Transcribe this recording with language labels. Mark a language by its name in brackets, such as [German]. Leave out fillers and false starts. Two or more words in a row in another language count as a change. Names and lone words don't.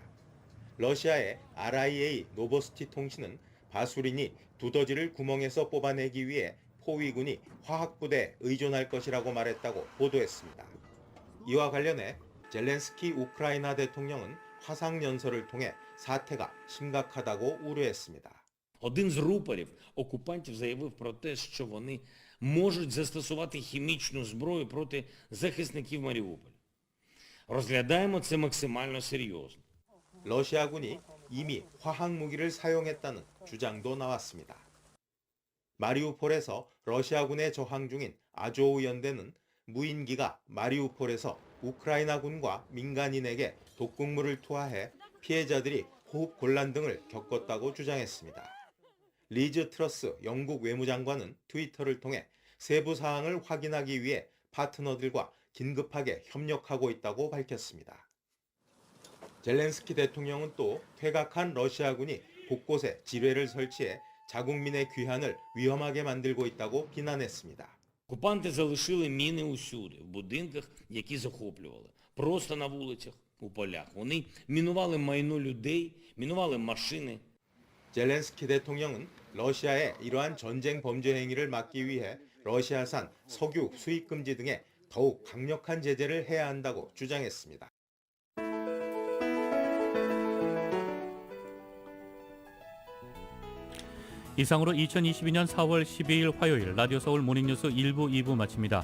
[Korean] 러시아의 RIA 노보스티 통신은 바수린이 두더지를 구멍에서 뽑아내기 위해 포위군이 화학부대에 의존할 것이라고 말했다고 보도했습니다. 이와 관련해 젤렌스키 우크라이나 대통령은 화상연설을 통해 사태가 심각하다고 우려했습니다. [Ukrainian] Один з рупорів окупантів заявив про те, що вони можуть застосувати хімічну зброю проти захисників Маріуполя. Розглядаємо це максимально серйозно. [Korean] 러시아군이 이미 화학무기를 사용했다는 주장도 나왔습니다. 마리우폴에서 러시아군에 저항 중인 아조우 연대는 무인기가 마리우폴에서 우크라이나군과 민간인에게 독극물을 투하해 피해자들이 호흡 곤란 등을 겪었다고 주장했습니다. 리즈 트러스 영국 외무장관은 트위터를 통해 세부 사항을 확인하기 위해 파트너들과 긴급하게 협력하고 있다고 밝혔습니다. 젤렌스키 대통령은 또 퇴각한 러시아군이 곳곳에 지뢰를 설치해 자국민의 귀환을 위험하게 만들고 있다고 비난했습니다. [Ukrainian] Окупанти залишили міни усюди, в будинках, які захоплювали, просто на вулицях, у полях. Вони мінували майно людей, мінували машини. [Korean] 젤렌스키 대통령은 러시아의 이러한 전쟁 범죄 행위를 막기 위해 러시아산 석유 수입 금지 등에 더욱 강력한 제재를 해야 한다고 주장했습니다. 이상으로 2022년 4월 12일 화요일 라디오 서울 모닝뉴스 1부, 2부 마칩니다.